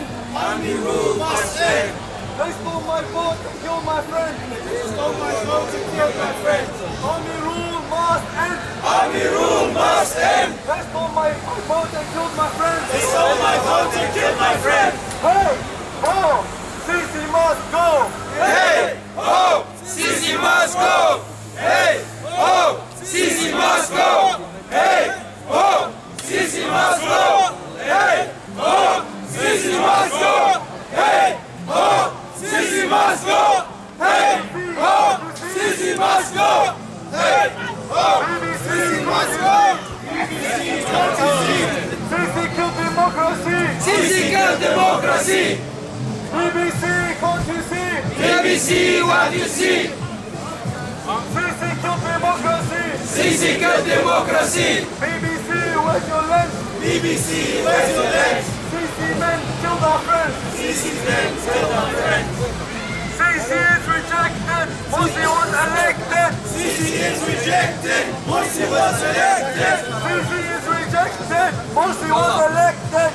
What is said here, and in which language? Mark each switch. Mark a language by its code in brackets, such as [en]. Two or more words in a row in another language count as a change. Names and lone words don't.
[en] Army rule must end. They stole my vote and killed my friend. Army rule must end. Army rule must end. They stole my vote and killed my friend. They stole my vote and killed my friend. Hey, oh, Sisi must go. Hey, ho, Sisi must go. Hey, ho, Sisi must go. Hey, ho, Sisi must go. Hey, ho, Sisi must go. Hey, ho, Sisi must go. Hey, ho, Sisi must go. Hey, ho, Sisi must go. Sisi kill democracy. Sisi kill democracy. BBC, can't you see? BBC, what you see? Sisi kill democracy. Sisi kill democracy. BBC, where's your lens? BBC, where's your legs? Sisi men killed our friends. Sisi's men killed our friends. Sisi is rejected. Morsi was elected. Sisi is rejected. Morsi was elected. Sisi is rejected. Morsi was elected.